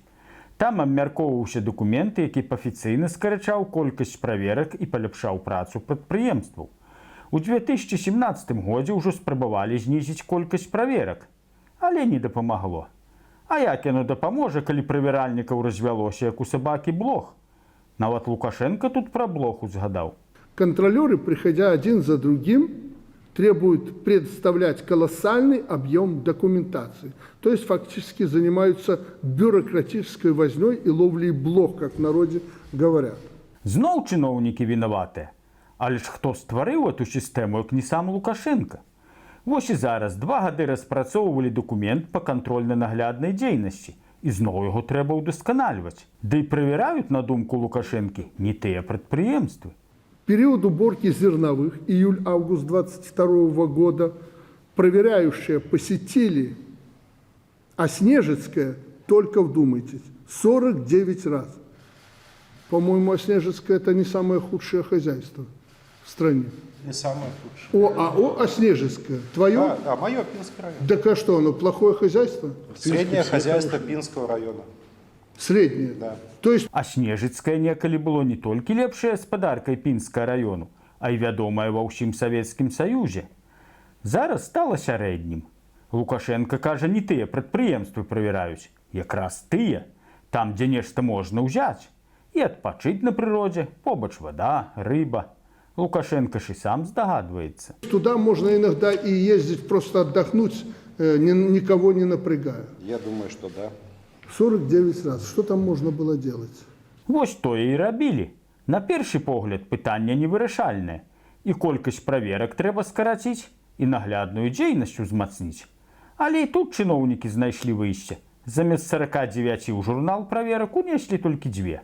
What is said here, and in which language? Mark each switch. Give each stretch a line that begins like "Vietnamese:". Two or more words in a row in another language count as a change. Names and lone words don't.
Belarusian: Там абмяркоўваўся дакумент, які афіцыйна скарачаў колькасць праверак і паляпшаў працу прадпрыемстваў. У 2017 годзе ўжо спрабавалі знізіць колькасць праверак, але не дапамагло. А як яно дапаможа, калі правяральнікаў развялося, як у сабакі блох? Нават Лукашенко тут пра блох узгадаў.
Russian: Контролеры, приходя один за другим, требуют предоставлять колоссальный объем документации. То есть фактически занимаются бюрократической вознёй и ловлей блох, как в народе говорят.
Belarusian: Зноў чыноўнікі вінаватыя. Але ж хто стварыў эту сістэму, як не сам Лукашенко? Вось і зараз 2 гады распрацоўвалі дакумент па кантрольна-нагляднай дзейнасці. І зноў яго трэба ўдасканальваць. Ды і правяраюць, на думку Лукашэнкі, не тыя прадпрыемствы.
Russian: Период уборки зерновых, июль-август 22 года, проверяющие посетили Оснежецкое, только вдумайтесь, 49 раз. По-моему, Оснежецкое – это не самое худшее хозяйство в стране. Не самое худшее. ОАО Оснежецкое. Твое? Да, мое Пинский район. Так а что, оно плохое хозяйство? Среднее хозяйство Пинского района. Среднее? Да. То есть
Belarusian: А Снежыцкае некалі было не толькі лепшай гаспадаркай Пінскага раёну, а і вядомая ва ўсім Савецкім Саюзе. Зараз стала сярэднім. Лукашенко кажа, не тыя прадпрыемствы правяраюць, якраз тыя, там, дзе нешта можна ўзяць. І адпачыць на прыродзе, побач вода, рыба. Лукашенко ж і сам здагадваецца.
Russian: туда можно иногда и ездить просто отдохнуть, никого не напрягая. Я думаю, что да. 49 раз. Что там можно было делать?
Belarusian: Вось тое і рабілі. На першы погляд пытанне невырашальнае. І колькасць праверак трэба скараціць, і наглядную дзейнасць узмацніць. Але і тут чыноўнікі знайшлі выйсце. Замест 49 ў журнал праверак унеслі толькі 2.